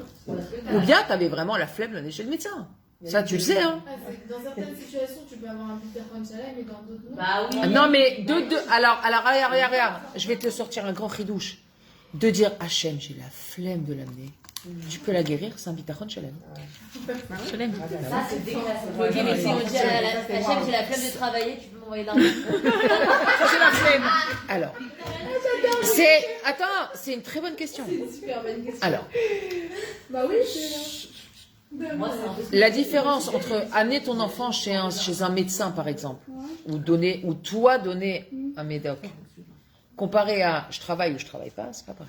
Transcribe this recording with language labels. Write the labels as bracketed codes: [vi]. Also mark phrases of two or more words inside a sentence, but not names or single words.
[fr] Ou bien tu avais vraiment la flemme d'aller chez le médecin? Ça, tu le sais, hein? Dans certaines situations, tu peux avoir un [he] ביטחון שלם, [fr] mais dans d'autres, non. Bah oui. Non, mais alors, regarde. Je vais te sortir un grand ridouche. de dire Hachem, j'ai la flemme de l'amener. Tu peux la guérir, c'est un [he] ביטחון שלם. [fr] Shalem. Ça, c'est dégueulasse. Ok, mais si on dit à Hachem, j'ai la flemme de travailler, tu peux m'envoyer l'argent. C'est la flemme. Alors, c'est une très bonne question. Super bonne question. Alors, Bah oui, c'est Moi, c'est un peu. la différence entre amener ton enfant chez un médecin, par exemple, ou toi donner un médoc, comparé à je travaille ou je travaille pas, c'est pas pareil.